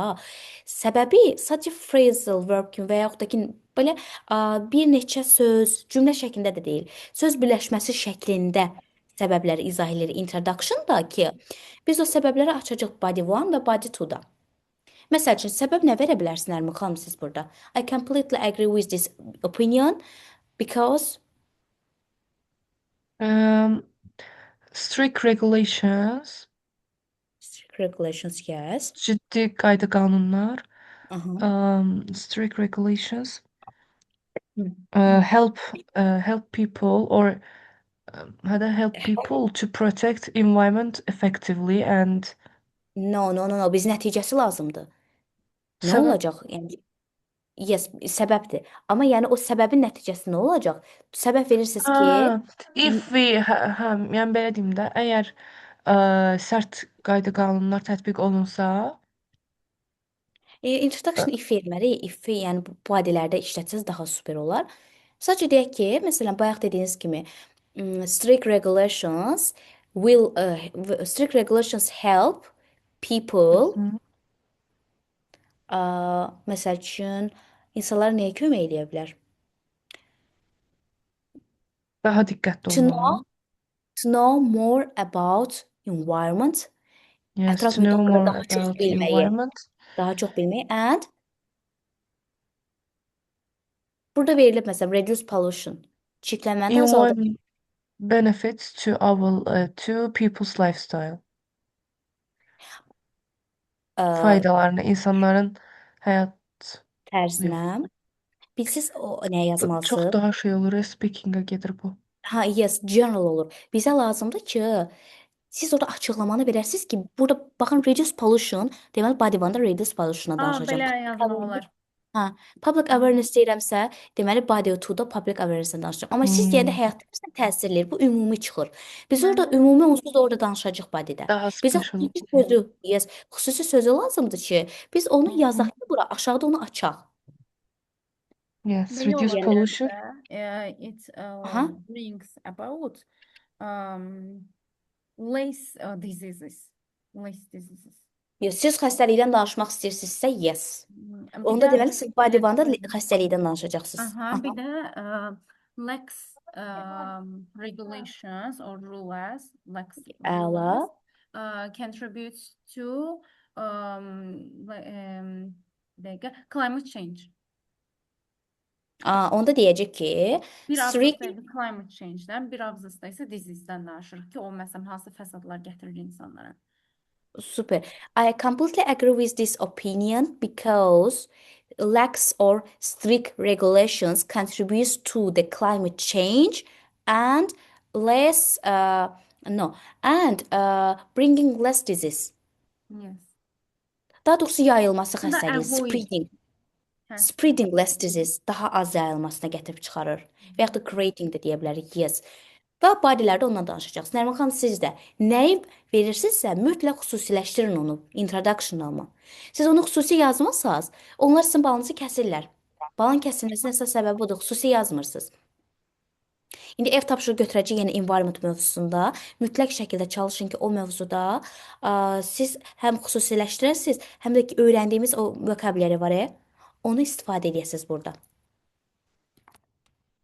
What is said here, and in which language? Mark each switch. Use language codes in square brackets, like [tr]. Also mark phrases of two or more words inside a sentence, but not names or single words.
[az] Səbəbi sadəcə [en] phrasal verb [az] kimi və yaxud da ki, belə bir neçə söz, cümlə şəklində də deyil. Söz birləşməsi şəklində səbəbləri izah edirik introduction da ki, biz o səbəbləri açacağıq body 1 və body 2-da. Məsəl üçün, səbəb nə verə bilərsin Ərmin xanım siz burada? [en] I completely agree with this opinion because Um, strict regulations, regulations, yes. [az] ciddi qayda qanunlar, Aha. [en] strict regulations Hı. help help people or how to help people to protect environment effectively and No, no, no, no. [az] Biz nəticəsi lazımdır. Nə səbəb. olacaq? Yəni yes, səbəbdir. Amma yəni o səbəbin nəticəsi nə olacaq? Səbəb verirsiniz ki, Ha, m- [en] if we [az] hə, yəni belə deyim də, əgər sərt qayda qanunlar tətbiq olunsa, ə, introduction if verməliyik. If yəni bu adilərdə işlətsəz daha super olar. Sadəcə deyək ki, məsələn, bayaq dediyiniz kimi, [en] strict regulations strict regulations help people, hı, [az] məsəl üçün insanlar nəyə kömək edə bilər? daha diqqətli [en] To [az] olmağa. [en] know, to know more about environment, Yes, [az] ətraf [en] to [az] mühit [en] know [az] haqqında [en] more [az] daha çox [en] about [az] bilməyi, [en] environment. [az] and burada verilib məsələn [en] reduce pollution, [az] çirklənməni azalda [en] Environment benefits to people's lifestyle. ə, [az] Faydalarını insanların həyat tərzinə. yox. Bilsiz o nəyə Çox yazmalısınız? daha şey olur, speakingə gedir bu. Ha, yes, general olur. Bizə lazımdır ki, siz orada açıqlamanı verəsiniz ki, burada baxın [en] reduce pollution, [az] deməli body one-da [en] reduce pollution- [az] a danışacağam. Belə yazmaq olar. Hə, public Hı. awareness deyirəmsə, deməli body two-da [en] public awareness- [az] dən danışacağam. Amma siz deyəndə Hmm, həyat tərzinə təsir eləyir. Bu ümumi çıxır. Biz orada Hı. ümumi onsuz da orada danışacağıq bodydə. daha Bizə [en] special. [az] xüsusi sözü, yes, xüsusi sözü lazımdır ki, biz onu yazaq ki, bura aşağıda onu açaq. [en] Yes, [az] Belə [en] reduce [az] ola Yəni, bilər [en] pollution. [az] də. [en] It aha. brings about less diseases. Less diseases. [az] Yox, siz xəstəlikdən danışmaq istəyirsinizsə, yes. Bir Onda də deməli siz [en] body one- [az] da xəstəlikdən danışacaqsınız. aha, Aha. bir də [en] lax regulations or [az] Əla. [en] rules contributes to [az] bir dəqiqə, [en] climate change. [az] Onda deyəcək ki, Bir [en] strict [az] abzasda [en] climate change- [az] dən, bir abzasda isə disease-dən danışırıq ki, o məsələn hansı fəsadlar gətirir insanlara. super. [en] I completely agree with this opinion because lax or strict regulations contributes to the climate change and less no and bringing less disease. Yes. [az] Daha doğrusu yayılması Bu da xəstəliyin, [en] avoid. Hə. spreading less disease [az] daha az yayılmasına gətirib çıxarır. Və yaxud da creating də deyə bilərik. [en] Yes. [az] Və bodylərdə ondan danışacağız. Nərmin xanım siz də nəyi verirsinizsə mütləq xüsusiləşdirin onu introduction-a. Siz onu xüsusi yazmırsınız, onlar sizin balınızı kəsirlər. Balın kəsilməsinin əsas səbəbi budur, xüsusi yazmırsınız. İndi ev tapşırığı götürəcək yenə environment mövzusunda mütləq şəkildə çalışın ki, o mövzuda siz həm xüsusiləşdirəsiniz, həm də ki, öyrəndiyimiz o vokabulyari var, onu istifadə edəsiniz burada.